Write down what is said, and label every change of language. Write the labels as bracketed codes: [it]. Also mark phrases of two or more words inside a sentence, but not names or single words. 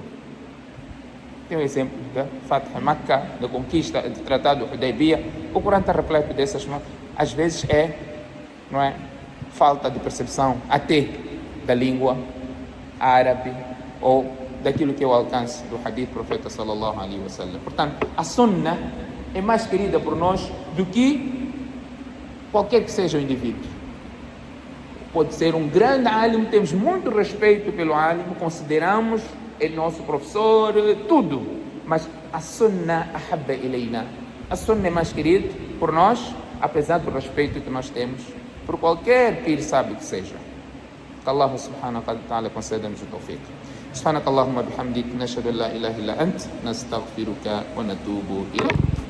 [pt] Tem um exemplo da [ar] فتح مكة, [pt] da conquista do Tratado de Hudaybiyah. O Coran está repleto dessas, às vezes não é, falta de percepção até da língua árabe ou daquilo que é o alcance do hadith do profeta [ar] صلى الله عليه وسلم. [pt] Portanto, a sunnah é mais querida por nós do que qualquer que seja o indivíduo. Pode ser um grande alim, temos muito respeito pelo alim, consideramos ele nosso professor, tudo, mas a sunnah [ar] أحب إلينا. [pt] A sunnah é mais querida por nós, apesar do respeito que nós temos por qualquer pir sábio que seja. Que Allah [ar] سبحانه وتعالى [pt] conceda-nos o tawfiq. [ar] سبحانك اللهم بحمدك نشهد أن لا إله إلا أنت نستغفرك ونتوب إليك.